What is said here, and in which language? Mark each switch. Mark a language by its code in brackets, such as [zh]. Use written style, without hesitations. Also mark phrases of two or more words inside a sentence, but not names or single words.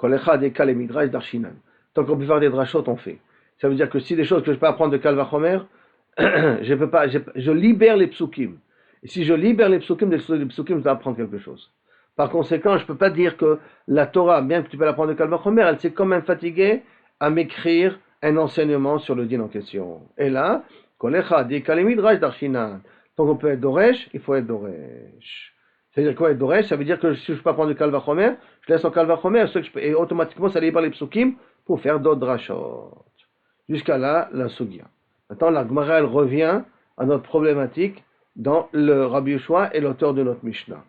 [fr] Tant qu'on peut faire des drachot, on fait. Ça veut dire que si des choses que je peux apprendre de [he] קל וחומר, [fr] je peux pas, je libère les psukim. Et si je libère les psukim, je dois apprendre quelque chose. Par conséquent, je ne peux pas dire que la Torah, bien que tu peux l'apprendre de [he] קל וחומר, [fr] elle s'est quand même fatiguée à m'écrire un enseignement sur le din en question. Et là, [arc] כל היכא דאיכא למדרש דרשינן. [fr] Tant qu'on peut être doresh, il faut être doresh. C'est-à-dire quoi être doresh? Ça veut dire que si je ne peux pas prendre de [he] קל וחומר, [fr] je laisse en [he] קל וחומר, [fr] et automatiquement ça libère les psukim pour faire d'autres drachot. Jusqu'à là, la sugya. Maintenant, la Gemara elle revient à notre problématique dans le Rabbi Yoshua et l'auteur de notre Mishnah.